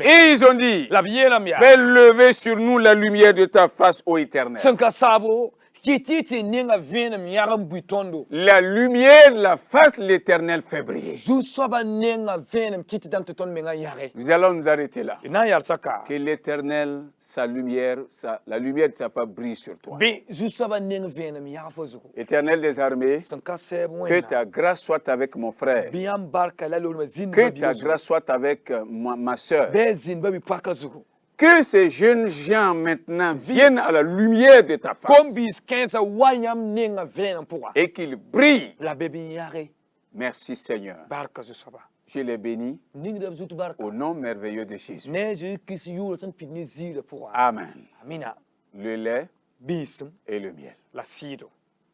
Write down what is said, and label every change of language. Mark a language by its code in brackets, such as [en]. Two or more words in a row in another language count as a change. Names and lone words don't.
[fr] Et ils ont dit, [mos] La b yeelame yaa. [fr] fais lever sur nous la lumière de ta face, ô Éternel. [mos] sẽn ka saabo kɩt tɩ ninga vẽenem yãg n bui tõndo. [fr] La lumière, la face de l'Éternel fait briller. [mos] Zu-soabã ninga vẽenem kɩt dãmb tɩ tõnd menga yãge. [fr] Nous allons nous arrêter là. [mos] D na n yalsa ka. [fr] Que l'Éternel, sa lumière, la lumière de sa face brille sur toi. [mos] Bɩ zu-soabã ning vẽenem yãg fo zugu. [fr] Éternel des armées, [mos] sẽn ka sɛɛb [fr] que [mos] wẽnnaam. [fr] ta grâce soit avec mon frère. [mos] Bɩ yãmb barka la loolmã zĩnd [fr] Que [mos] ba [fr] ta [mos] bɩ zugu. [fr] grâce soit avec ma soeur. [mos] Bɩ zĩnd ba bɩ paka zugu. [fr] Que ces jeunes gens maintenant viennent à la lumière de ta face [mos] Kom biis kãensã wa yãmb ninga vẽenem pʋga. [fr] et qu'ils brillent. [mos] La be bɩ yãge. [fr] Merci Seigneur. [mos] Barka zu-soaba. [fr] Je les bénis [mos] Ningda b zut barka. [fr] au nom merveilleux de Jésus. [mos] Ne Jésus-Christ yʋʋr sẽn pid ne ziirã pʋga. Amen. Amina. [fr] Le lait [mos] Biisem [fr] et le miel. [mos] la sɩɩdo.